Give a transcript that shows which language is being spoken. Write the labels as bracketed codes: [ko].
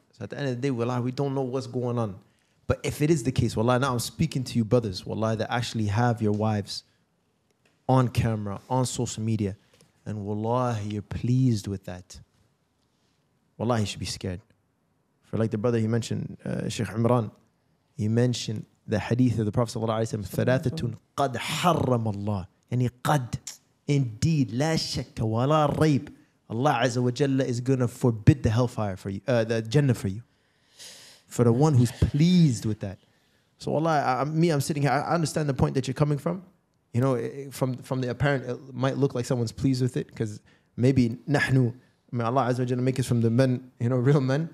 [en] So at the end of the day, wallah, we don't know what's going on. But if it is the case, wallah, now I'm speaking to you brothers, wallah, that actually have your wives on camera, on social media. And wallahi, you're pleased with that. Wallahi, you should be scared. For like the brother he mentioned, Sheikh Imran, he mentioned the hadith of the Prophet ﷺ, [ar] ثلاثة قد حرم الله. يعني قد, indeed, لا شك ولا ريب. [en] Allah Azza wa Jalla is going to forbid the hellfire for you, the Jannah for you. For the one who's pleased with that. So wallahi, I'm sitting here, I understand the point that you're coming from. You know, from the apparent, it might look like someone's pleased with it because maybe nahnu, Allah Azza wa Jalla make us from the men, real men.